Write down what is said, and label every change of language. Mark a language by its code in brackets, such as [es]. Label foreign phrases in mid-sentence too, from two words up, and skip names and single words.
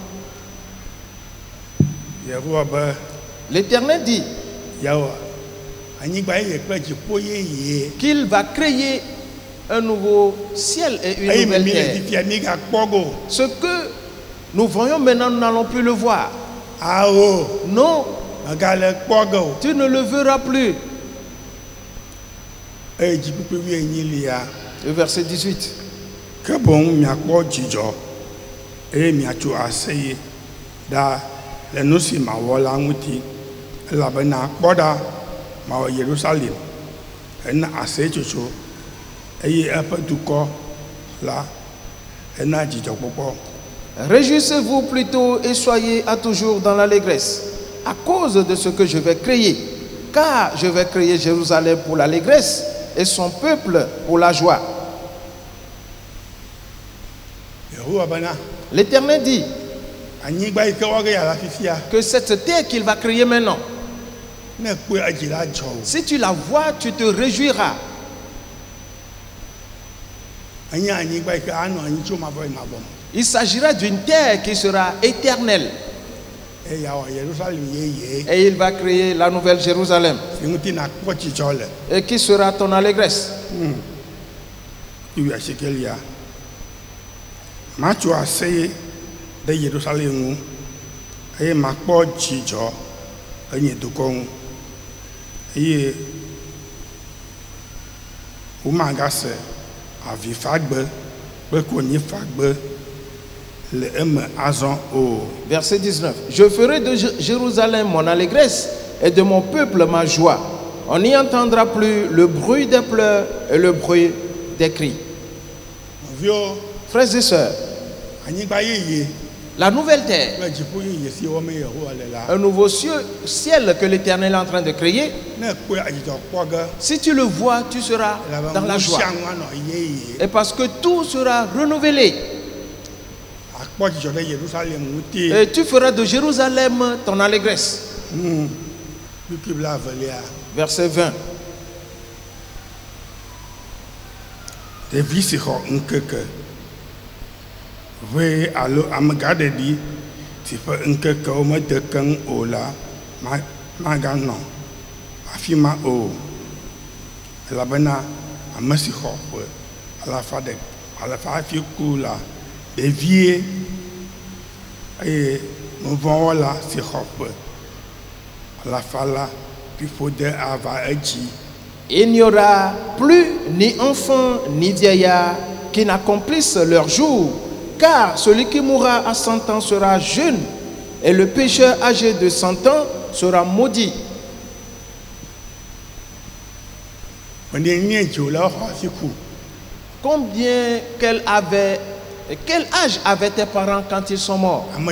[fr] L'Éternel dit qu'il va créer un nouveau ciel et une nouvelle terre. Ce que nous voyons maintenant, nous n'allons plus le voir. Non, tu ne le verras plus. Le verset 18. [ee] ke boŋ miakpɔ dzidzɔ eye miatso aseye ɖa le nu si mawɔ la ŋuti elabena kpɔ ɖa mawɔ Yerusalem hena aseyetsotso eye eƒe dukɔ la hena dzidzɔkpɔkpɔ. [fr] Réjouissez-vous plutôt et soyez à toujours dans l'allégresse à cause de ce que je vais créer, car je vais créer Jérusalem pour l'allégresse et son peuple pour la joie. [ee] Yehowa bena [fr] L'Éternel dit [ee] anyigba yi ke wɔ ge ya la fifia [fr] que cette terre qu'il va créer maintenant, [ee] ne kpe edzi la dzɔ o. [fr] si tu la vois, tu te réjouiras. [ee] Enye anyigba yi ke anɔ anyi tso mavɔ yi mavɔ me. [fr] Il s'agira d'une terre qui sera éternelle [ee] Eye yawɔ Yerusalem yeye [fr] et il va créer la nouvelle Jérusalem [ee] si ŋuti nakpɔ dzidzɔ le. [fr] et qui sera ton allégresse. [ee] Iwi asikelia matso aseye ɖe Yerusalem ŋu eye makpɔ dzidzɔ enye dukɔ ŋu eye womagase avifagbe kple konyifagbe le eme azɔ o. [fr] Verset 19. Je ferai de Jérusalem mon allégresse et de mon peuple ma joie. On n'y entendra plus le bruit des pleurs et le bruit des cris. [ee] Nɔviwo, [fr] Frères et sœurs, [ee] anyigba yeye [fr] la nouvelle terre, [ee] kple dziƒo yeye si wɔme Yehowa le la [fr] un nouveau ciel que l'Éternel est en train de créer, [ee] ne kpe adzidzɔ kpɔ ge [fr] si tu le vois, tu seras dans la [ee] elabena [fr] joie. [ee] ŋu sia ŋu anɔ yeye. [fr] Et parce que tout sera renouvelé. [ee] Akpɔ dzidzɔ ɖe Yerusalem ŋuti. [fr] Et tu feras de Jérusalem ton allégresse. [ee] Luki bla avelia. [fr] Verset 20. [ee] Ɖevi si xɔ ŋkeke ʋe alo amegaɖeɖi si ƒe ŋkekewo mede keŋ o la maganɔ afi ma o elabena ame si xɔ ƒe alafa hafi ku la ɖevie eye nuvɔ̃wɔla si xɔ ƒe alafa la fiƒode ava edzi. [fr] Il n'y aura plus ni enfants ni vieillards qui n'accomplissent leur jour, car celui qui mourra à 100 ans sera jeune, et le pécheur âgé de 100 ans sera maudit. Combien quel âge avaient tes parents quand ils sont morts?